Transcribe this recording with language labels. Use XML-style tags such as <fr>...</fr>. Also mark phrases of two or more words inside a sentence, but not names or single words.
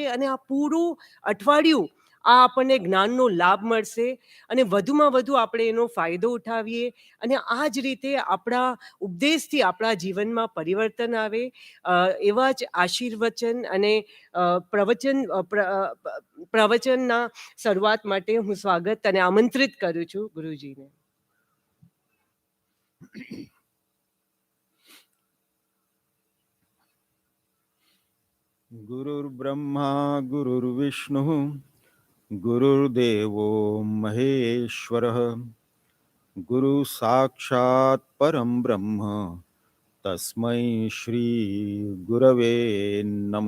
<gu>અને આ પૂરું અઠવાડિયું આ આપણને જ્ઞાનનો લાભ મળશે અને વધુમાં વધુ આપણે એનો ફાયદો ઉઠાવીએ અને આ જ રીતે આપણા ઉપદેશથી આપણા જીવનમાં પરિવર્તન આવે. એવા જ આશીર્વચન અને પ્રવચનના શરૂઆત માટે હું સ્વાગત અને આમંત્રિત કરું છું ગુરુજીને.</gu> <sa>गुरुर्ब्रह्मा गुरुर्विष्णुः गुरुर्देवो महेश्वरः गुरु साक्षात् परं ब्रह्म तस्मै श्री गुरवे नमः.</sa>